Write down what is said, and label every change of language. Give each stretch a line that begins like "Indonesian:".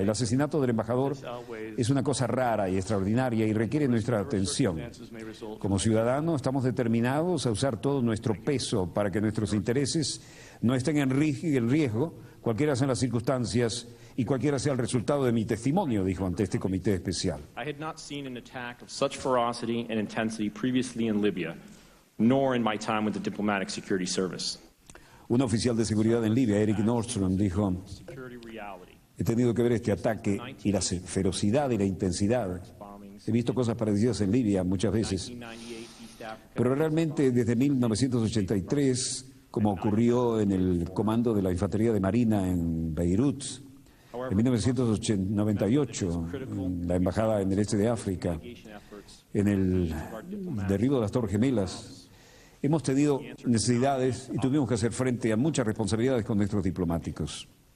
Spanish: El asesinato del embajador es una cosa rara y extraordinaria y requiere nuestra atención. Como ciudadanos estamos determinados a usar todo nuestro peso para que nuestros intereses no estén en riesgo, cualquiera sean las circunstancias y cualquiera sea el resultado de mi testimonio, dijo ante este comité especial.
English: I had not seen an attack of such ferocity and intensity previously in Libya, nor in my time with the Diplomatic Security Service.
Spanish: Un oficial de seguridad en Libia, Eric Nordstrom, dijo: he tenido que ver este ataque y la ferocidad y la intensidad. He visto cosas parecidas en Libia muchas veces, pero realmente desde 1983, como ocurrió en el comando de la Infantería de Marina en Beirut, en 1998, en la embajada en el este de África, en el derribo de las Torres Gemelas, hemos tenido necesidades y tuvimos que hacer frente a muchas responsabilidades con nuestros diplomáticos.